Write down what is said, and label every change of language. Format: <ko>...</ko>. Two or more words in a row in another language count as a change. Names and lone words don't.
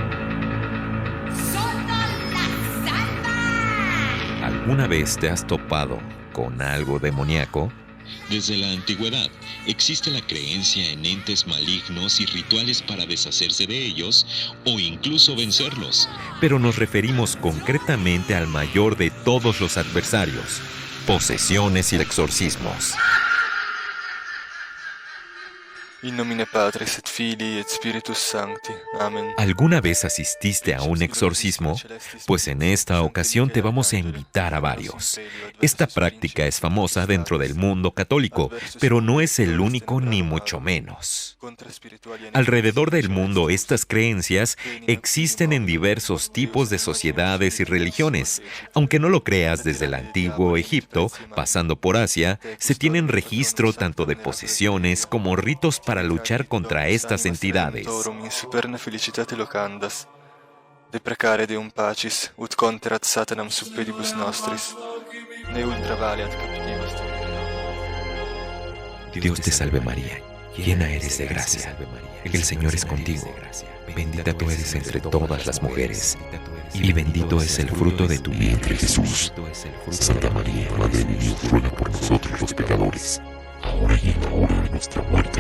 <es>¿Alguna vez te has topado con algo demoníaco? Desde la antigüedad existe la creencia en entes malignos y rituales para deshacerse de ellos o incluso vencerlos. Pero nos referimos concretamente al mayor de todos los adversarios: posesiones y exorcismos.</es> <la>In nomine Patris et Filii et Spiritus Sancti.</la> <es>Amén. ¿Alguna vez asististe a un exorcismo? Pues en esta ocasión te vamos a invitar a varios. Esta práctica es famosa dentro del mundo católico, pero no es el único ni mucho menos. Alrededor del mundo, estas creencias existen en diversos tipos de sociedades y religiones. Aunque no lo creas, desde el antiguo Egipto, pasando por Asia, se tienen registro tanto de posesiones como ritos para luchar contra estas entidades.</es> <la>Deprecare Deum pacis, ut conterat Satanam sub pedibus nostris, ne ultra valeat captivas.</la> <es>Dios te salve María, llena eres de gracia, el Señor es contigo, bendita tú eres entre todas las mujeres, y bendito es el fruto de tu vientre, Jesús. Santa María, Madre de Dios, ruega por nosotros los pecadores, ahora y en la hora de nuestra muerte.</es>